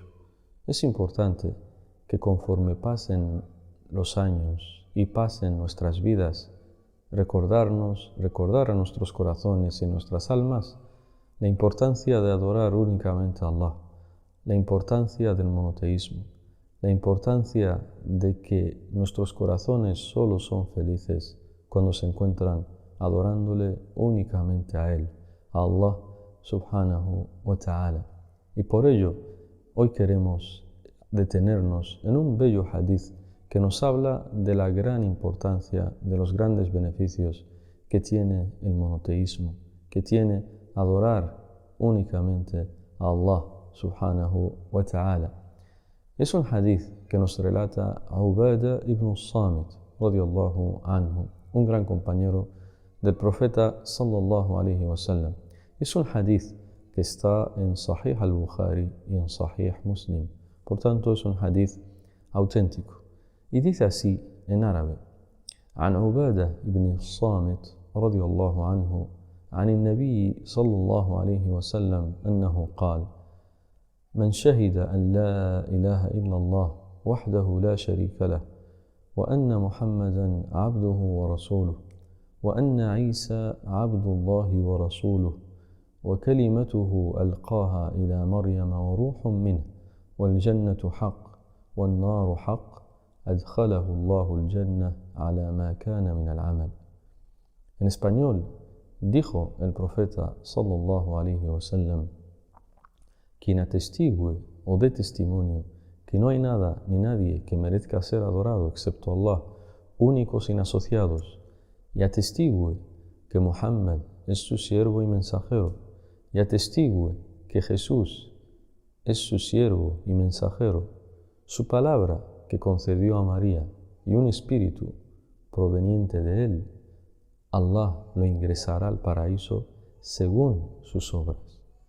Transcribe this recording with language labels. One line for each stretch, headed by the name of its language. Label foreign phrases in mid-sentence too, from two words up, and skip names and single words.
Spanish: Es importante que conforme pasen los años y pasen nuestras vidas, recordar a nuestros corazones y nuestras almas la importancia de adorar únicamente a Allah, la importancia del monoteísmo, la importancia de que nuestros corazones solo son felices cuando se encuentran adorándole únicamente a Él, a Allah
Arabic: سبحانه وتعالى.
Spanish: Y por ello, hoy queremos detenernos en un bello hadith que nos habla de la gran importancia, de los grandes beneficios que tiene el monoteísmo, que tiene adorar únicamente a Allah
Arabic: سبحانه وتعالى.
Spanish: Es un hadith que nos relata Ubadah ibn Samit
Arabic: رضي الله عنه,
Spanish: un gran compañero del profeta
Arabic: صلى الله عليه وسلم.
Spanish: Es un hadith que está en Sahih al-Bukhari y en Sahih Muslim. Por tanto, es un hadith auténtico. Y dice así en árabe:
Arabic: عن عبادة بن الصامت رضي الله عنه عن النبي صلى الله عليه وسلم أنه قال: من شهد أن لا إله إلا الله وحده لا شريك له، وأن محمدا عبده ورسوله، وأن عيسى عبد الله ورسوله، وكلمته ألقاها إلى مريم وروح منه، والجنة حق والنار حق، أدخله الله الجنة على ما كان من العمل.
Spanish: En español, dijo el profeta
Arabic: صلى الله عليه وسلم:
Spanish: quien atestigue o dé testimonio que no hay nada ni nadie que merezca ser adorado excepto Allah, único sin asociados, y atestigue que Muhammad es su siervo y mensajero, y atestigue que Jesús es su siervo y mensajero, su palabra que concedió a María y un espíritu proveniente de él, Allah lo ingresará al paraíso según sus obras.